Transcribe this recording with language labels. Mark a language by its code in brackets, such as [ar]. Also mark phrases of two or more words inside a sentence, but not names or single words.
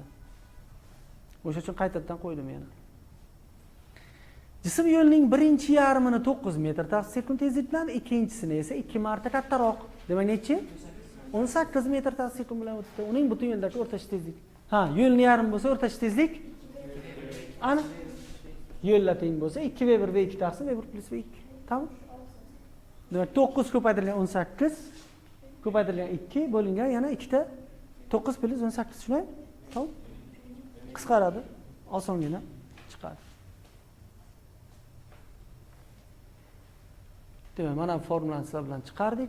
[uz] O'sha uchun qaytadan qo'ydim yana. Jism yo'lning birinchi yarmini 9 metr taqsim sekund tezlik bilan, ikkinchisini esa 2 marta kattaroq. Demak, necha? 18 metr taqsim sekund bilan o'tdi. Uning butun yo'ldagi o'rtacha tezlik. Ha, yo'lning yarmi bo'lsa, o'rtacha tezlik ana yo'llar teng bo'lsa 2v1 v2 taqsim v1 plus v2. Tamom? Demak, 9 ko'paytirilgan 18 ko'paytirilgan 2 bo'lingan yana 2 ta 9 plus 18 shunday. Tamom? Qisqaradi. Osongina chiqadi. Demak, mana formulani sizlar bilan chiqardik.